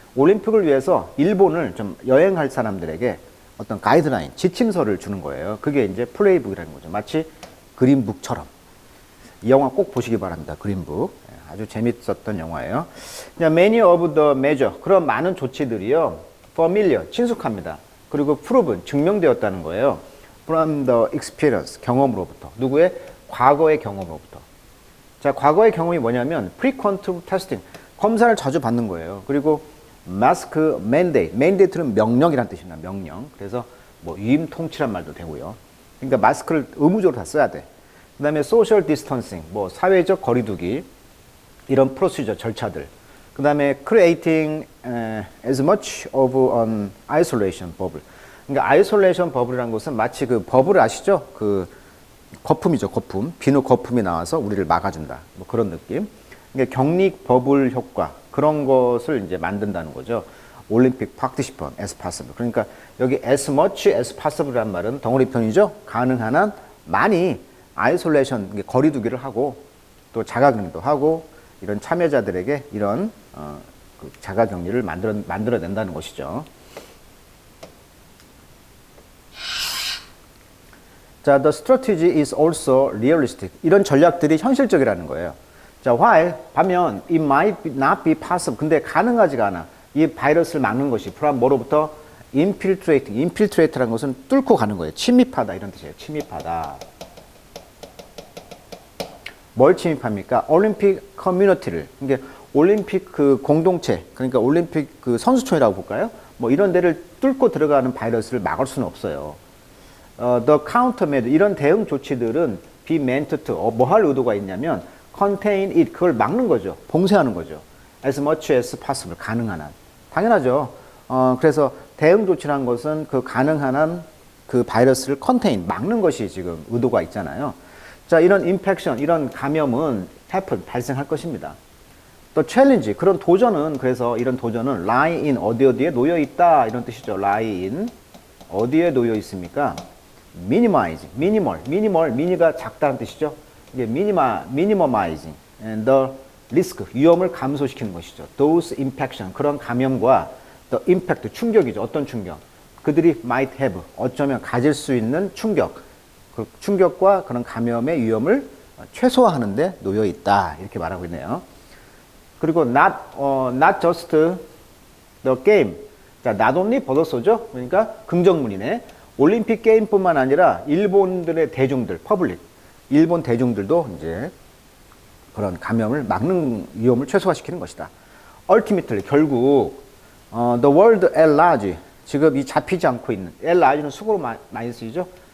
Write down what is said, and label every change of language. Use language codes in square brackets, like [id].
[ko] 올림픽을 위해서 일본을 좀 여행할 사람들에게 어떤 가이드라인, 지침서를 주는 거예요. 그게 이제 플레이북이라는 거죠. 마치 그린북처럼. 이 영화 꼭 보시기 바랍니다. 그린북. 아주 재밌었던 영화예요. [en] Many of the measure. [ko] 그런 많은 조치들이요. [en] familiar. [ko] 친숙합니다. [en] 그리고 proven. [ko] 증명되었다는 거예요. [en] From the experience. [ko] 경험으로부터. 누구의? 과거의 경험으로부터. 자, 과거의 경험이 뭐냐면 [en] frequent testing. [ko] 검사를 자주 받는 거예요. [en] 그리고 mask mandate. [ko] mandate는 명령이라는 뜻입니다. 명령. 그래서 뭐 유임 통치란 말도 되고요. 그러니까 마스크를 의무적으로 다 써야 돼. 그 다음에 [en] social distancing. [ko] 뭐 사회적 거리두기. 이런 프로시저 절차들. 그 다음에 [en] creating as much of an isolation bubble. [ko] 그러니까 isolation bubble이라는 것은 마치 그 버블 아시죠? 그 거품이죠, 거품. 비누 거품이 나와서 우리를 막아준다. 뭐 그런 느낌. 그러니까 격리 버블 효과. 그런 것을 이제 만든다는 거죠. [en] 올림픽 participant as possible. [ko] 그러니까 여기 [en] as much as possible [ko] 이란 말은 덩어리 편이죠. 가능한 한 많이 아이솔레이션, 거리두기를 하고 또 자가격리도 하고 이런 참여자들에게 이런 그 자가격리를 만들어낸다는 것이죠. [en] 자, the strategy is also realistic. [ko] 이런 전략들이 현실적이라는 거예요. [en] 자, while [ko] 반면 [en] it might not be possible. [ko] 근데 가능하지가 않아. 이 바이러스를 막는 것이 from 뭐로부터 infiltrating. infiltrate라는 것은 뚫고 가는 거예요. 침입하다 이런 뜻이에요. 침입하다. 뭘 침입합니까? 올림픽 커뮤니티를. 그러니까 올림픽 그 공동체, 그러니까 올림픽 그 선수촌이라고 볼까요? 뭐 이런 데를 뚫고 들어가는 바이러스를 막을 수는 없어요. [en] The countermeasure, [ko] 이런 대응 조치들은 [en] be meant to, [ko] 뭐 할 의도가 있냐면 [en] contain it, [ko] 그걸 막는 거죠. 봉쇄하는 거죠. [en] As much as possible, [ko] 가능한 한. 당연하죠. 그래서 대응 조치라는 것은 그 가능한 한 그 바이러스를 contain, 막는 것이 지금 의도가 있잖아요. 자, 이런 infection, 이런 감염은 happen, 발생할 것입니다. 또 challenge, 그런 도전은, 그래서 이런 도전은 lie in, 어디에 놓여 있다, 이런 뜻이죠. lie in, 어디에 놓여 있습니까? minimize, minimal, mini가 작다는 뜻이죠. 이게 minimizing, [en] and the risk, [ko] 위험을 감소시키는 것이죠. [en] those infection, [ko] 그런 감염과 [en] the impact, [ko] 충격이죠. 어떤 충격? 그들이 [en] might have, [ko] 어쩌면 가질 수 있는 충격, 그 충격과 그런 감염의 위험을 최소화하는 데 놓여 있다. 이렇게 말하고 있네요. [en] 그리고 not just the game. 자, not only but also죠. [ko] 그러니까 긍정문이네. 올림픽 게임뿐만 아니라 일본들의 대중들, 퍼블릭, 일본 대중들도 이제 그런 감염을 막는 위험을 최소화시키는 것이다. ultimately, 결국 [en] the world at large, [ko] 지금 이 잡히지 않고 있는, at large는 수고로 많이 쓰이죠.